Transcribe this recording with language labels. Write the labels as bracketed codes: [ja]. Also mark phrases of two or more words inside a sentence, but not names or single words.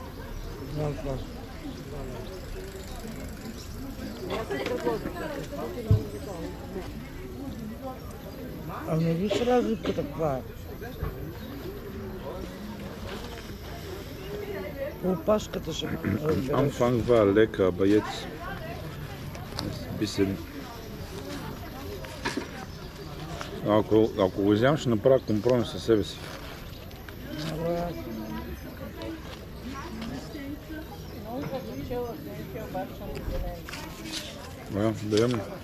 [bg] Ами виж разликата каква е. Опашката ще разбереш. [de] Анфанг war lecker, aber jetzt ist ein bisschen... [bg] Ако го вземам, ще направя компромис със себе си. Да ям.